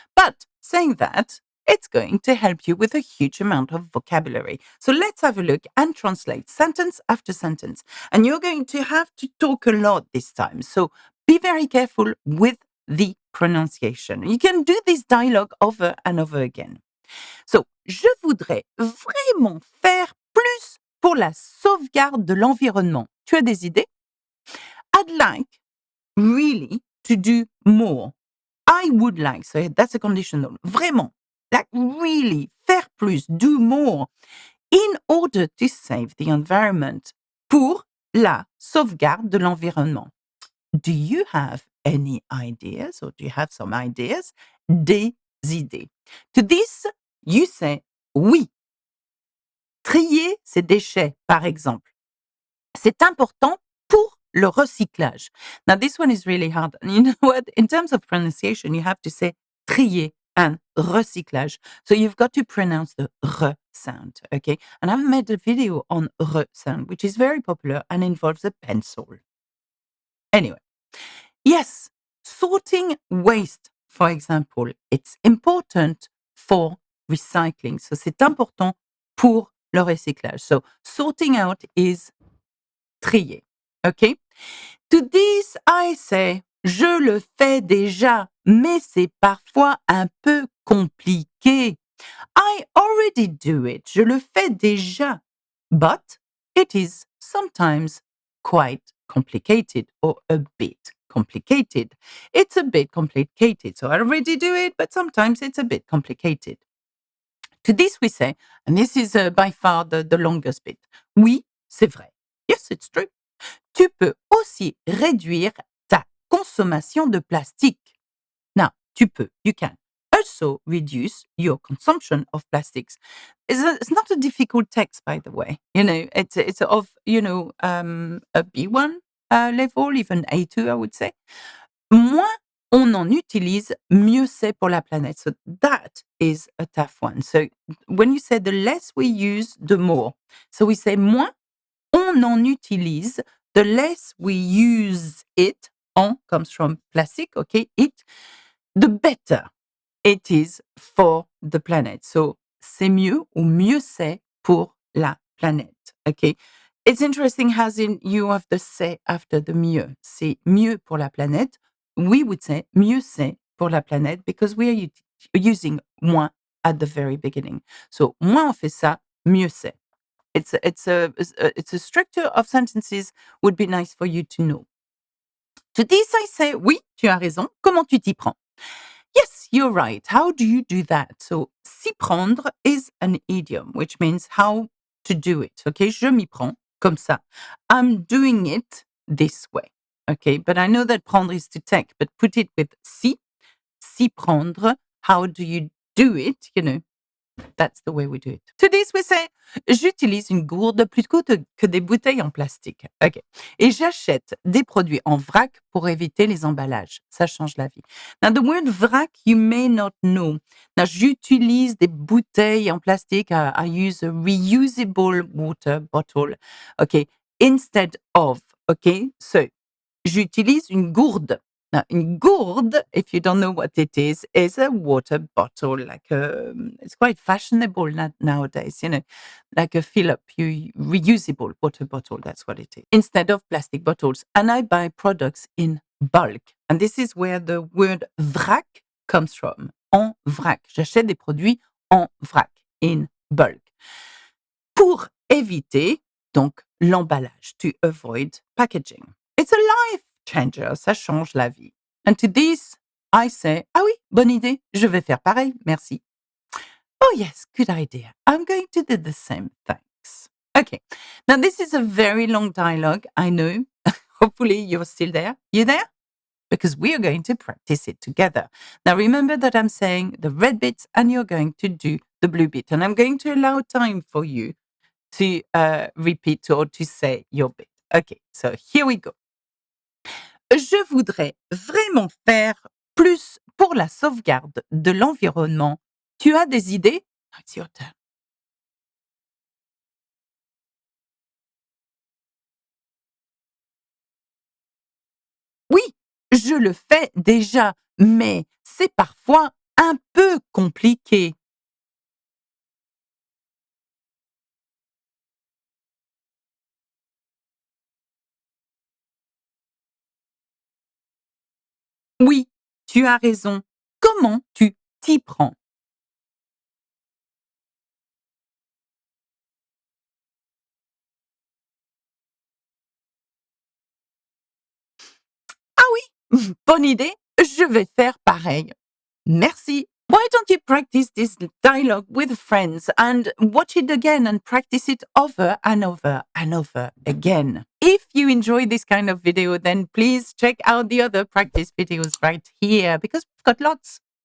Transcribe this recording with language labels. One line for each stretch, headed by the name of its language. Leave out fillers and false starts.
English: But saying that, it's going to help you with a huge amount of vocabulary. So let's have a look and translate sentence after sentence. And you're going to have to talk a lot this time. So be very careful with the pronunciation. You can do this dialogue over and over again. So,
French: je voudrais vraiment faire plus pour la sauvegarde de l'environnement. Tu as des idées?
English: I'd like really to do more. I would like, so that's a conditional.
French: Vraiment,
English: like really,
French: faire plus,
English: do more, in order to save the environment.
French: Pour la sauvegarde de l'environnement.
English: Do you have any ideas or do you have some ideas?
French: Des idées.
English: To this, you say
French: oui. Trier ses déchets, par exemple. C'est important pour le recyclage.
English: Now, this one is really hard. And you know what? In terms of pronunciation, you have to say
French: trier
English: and recyclage. So you've got to pronounce the r sound, okay? And I've made a video on r sound, which is very popular and involves a pencil. Anyway, yes, sorting waste, for example, it's important for recycling. So
French: c'est important pour le recyclage.
English: So sorting out is trier. OK? To this, I say,
French: je le fais déjà, mais c'est parfois un peu compliqué.
English: I already do it.
French: Je le fais déjà.
English: But it is sometimes quite complicated or a bit complicated. It's a bit complicated. So I already do it, but sometimes it's a bit complicated. To this we say, and this is by far the longest bit.
French: Oui, c'est vrai.
English: Yes, it's true.
French: Tu peux aussi réduire ta consommation de plastique.
English: Now,
French: tu peux,
English: you can also reduce your consumption of plastics. It's not a difficult text, by the way. You know, it's of, a B1 level, even A2, I would say.
French: Moins on en utilise, mieux c'est pour la planète.
English: So that is a tough one. So when you say the less we use, the more. So we say
French: moins on en utilise,
English: the less we use it. En comes from plastic, okay? It, the better it is for the planet. So
French: c'est mieux ou mieux c'est pour la planète,
English: okay? It's interesting as in you have the
French: c'est
English: after the
French: mieux. C'est mieux pour la planète.
English: We would say
French: mieux c'est pour la planète
English: because we are using
French: moins
English: at the very beginning.
French: So moins on fait ça, mieux c'est.
English: It's a structure of sentences would be nice for you to know. To this I say,
French: oui, tu as raison. Comment tu t'y prends?
English: Yes, you're right. How do you do that? So,
French: s'y prendre
English: is an idiom, which means how to do it.
French: Okay, je m'y prends, comme ça.
English: I'm doing it this way. Okay, but I know that
French: prendre
English: is to take, but put it with
French: s'y prendre.
English: How do you do it, that's the way we do it. To this we say,
French: j'utilise une gourde plutôt que des bouteilles en plastique.
English: OK.
French: Et j'achète des produits en vrac pour éviter les emballages. Ça change la vie.
English: Now, the word vrac, you may not know.
French: Now, j'utilise des bouteilles en plastique.
English: I use a reusable water bottle. OK. Instead of. OK. So,
French: j'utilise une gourde.
English: Now,
French: une gourde,
English: if you don't know what it is a water bottle, it's quite fashionable nowadays, like a fill-up, reusable water bottle, that's what it is, instead of plastic bottles. And I buy products in bulk. And this is where the word vrac comes from,
French: en vrac. J'achète des produits en vrac,
English: in bulk.
French: Pour éviter, donc, l'emballage,
English: to avoid packaging. It's a life changer, ça change la vie. And to this, I say,
French: ah oui, bonne idée, je vais faire pareil, merci.
English: Oh yes, good idea. I'm going to do the same, thanks. Okay, now this is a very long dialogue, I know. Hopefully you're still there. You there? Because we are going to practice it together. Now remember that I'm saying the red bits and you're going to do the blue bit. And I'm going to allow time for you to repeat or to say your bit. Okay, so here we go.
French: Je voudrais vraiment faire plus pour la sauvegarde de l'environnement. Tu as des idées?
English: It's your turn.
French: Oui, je le fais déjà, mais c'est parfois un peu compliqué. Oui, tu as raison. Comment tu t'y prends? Ah oui, bonne idée, je vais faire pareil. Merci.
English: Why don't you practice this dialogue with friends and watch it again and practice it over and over and over again? If you enjoy this kind of video, then please check out the other practice videos right here because we've got lots.